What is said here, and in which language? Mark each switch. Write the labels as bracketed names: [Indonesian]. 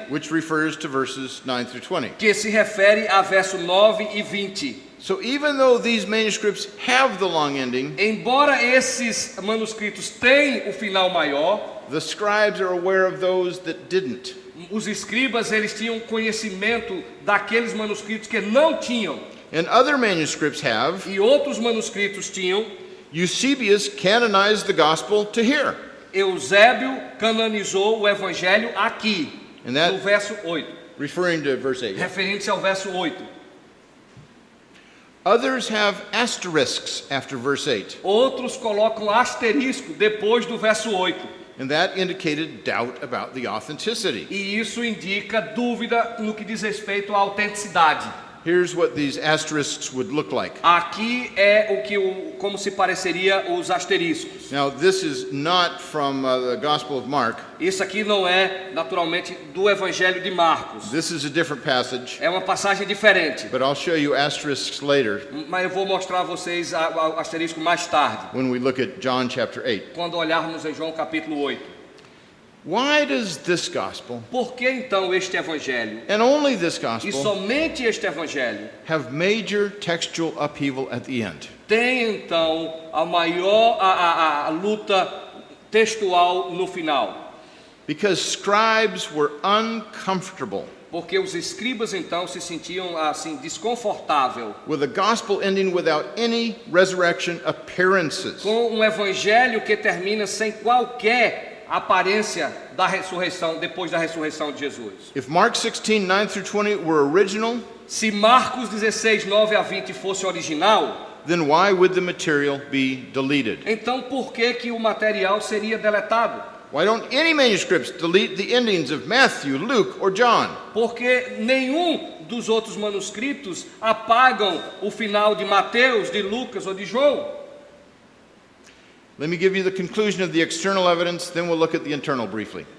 [English] which refers to verses 9 through 20. [Portuguese] Que se refere a verso 9 e 20. [English] So even though these manuscripts have the long ending, [Portuguese] Embora esses manuscritos tenham o final maior, [English] the scribes are aware of those that didn't. [Portuguese] os escribas eles tinham conhecimento daqueles manuscritos que não tinham. [English] And other manuscripts have. [Portuguese] E outros manuscritos tinham. [English] Eusebius canonized the gospel to here. [Portuguese] Eusébio canonizou o evangelho aqui, [English] And that- [Portuguese] no verso 8. [English] Referring to verse 8. [Portuguese] Referente ao verso 8. [English] Others have asterisks after verse 8. [Portuguese] Outros colocam asterisco depois do verso 8. [English] And that indicated doubt about the authenticity. [Portuguese] E isso indica dúvida no que diz respeito à autenticidade. [English] Here's what these asterisks would look like. [Portuguese] Aqui é como se pareceria os asteriscos. [English] Now, this is not from the Gospel of Mark. [Portuguese] Isso aqui não é, naturalmente, do Evangelho de Marcos. [English] This is a different passage, [Portuguese] É uma passagem diferente. [English] but I'll show you asterisks later [Portuguese] Mas eu vou mostrar a vocês o asterisco mais tarde, [English] when we look at John chapter 8. [Portuguese] quando olharmos em João capítulo 8. [English] Why does this gospel, [Portuguese] Por que então este Evangelho, [English] and only this [Portuguese] e [English] gospel, [Portuguese] somente este Evangelho, [English] have major textual upheaval at the end? [Portuguese] tem então a maior a luta textual no final? [English] Because scribes were uncomfortable [Portuguese] Porque os escribas então se sentiam assim desconfortável [English] with a gospel ending without any resurrection appearances. [Portuguese] com um evangelho que termina sem qualquer aparência da ressurreição, depois da ressurreição de Jesus. [English] If Mark 16, 9 through 20 were original, [Portuguese] Se Marcos 16, 9 a 20 fosse original, [English] then why would the material be deleted? [Portuguese] então por que o material seria deletado? [English] Why don't any manuscripts delete the endings of Matthew, Luke, or John? [Portuguese] Porque nenhum dos outros manuscritos apagam o final de Mateus, de Lucas ou de João. [English] Let me give you the conclusion of the external evidence, then we'll look at the internal briefly.